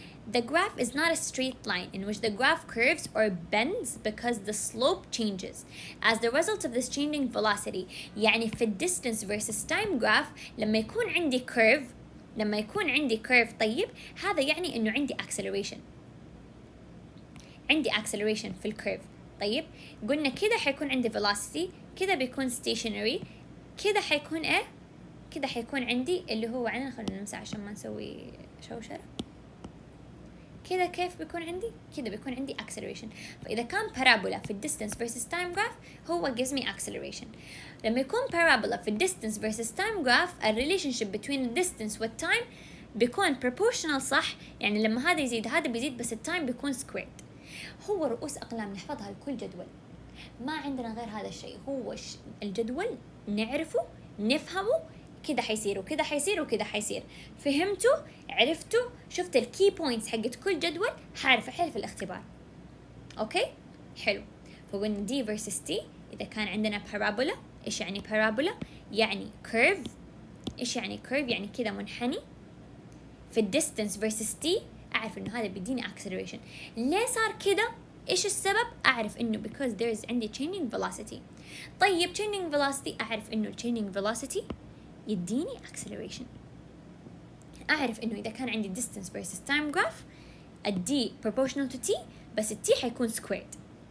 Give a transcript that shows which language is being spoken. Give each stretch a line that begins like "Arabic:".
English: The graph is not a straight line in which the graph curves or bends because the slope changes as the result of this changing velocity.
Arabic: يعني في distance versus time graph لما يكون عندي curve لما يكون عندي curve طيب هذا يعني إنه عندي acceleration، عندي acceleration في الكيرف. طيب قلنا كده حيكون عندي velocity، كده بيكون stationary، كده حيكون إيه؟ كده حيكون عندي اللي هو عندنا، خلينا نمسح عشان ما نسوي شوشرة. كده كيف بيكون عندي؟ كده بيكون عندي acceleration. فإذا كان parabola في distance versus time graph هو gives me acceleration. لما يكون parabola في distance versus time graph ال
English: relationship between the distance
Arabic: والtime بيكون proportional صح؟ يعني لما هذا يزيد هذا بيزيد بس التايم بيكون squared. هو رؤوس أقلام نحفظها لكل جدول، ما عندنا غير هذا الشيء. هو الجدول نعرفه نفهمه، كده حيصير وكده حيصير وكده حيصير. فهمتوا؟ عرفتوا؟ شفت الكي بوينتس حقت كل جدول، حعرف أحل في الاختبار. أوكي؟ حلو. فقلنا دي versus تي. إذا كان عندنا parabola، إيش يعني parabola؟ يعني curve. إيش يعني curve؟ يعني كده منحني. في distance versus تي أعرف إنه هذا بيديني acceleration. ليه صار كده؟ إيش السبب؟ أعرف إنه
English: because there is
Arabic: عندي changing velocity. طيب changing velocity أعرف إنه changing velocity يديني acceleration. أعرف إنه إذا كان عندي distance versus time graph الدي proportional to t بس التي حيكون squared.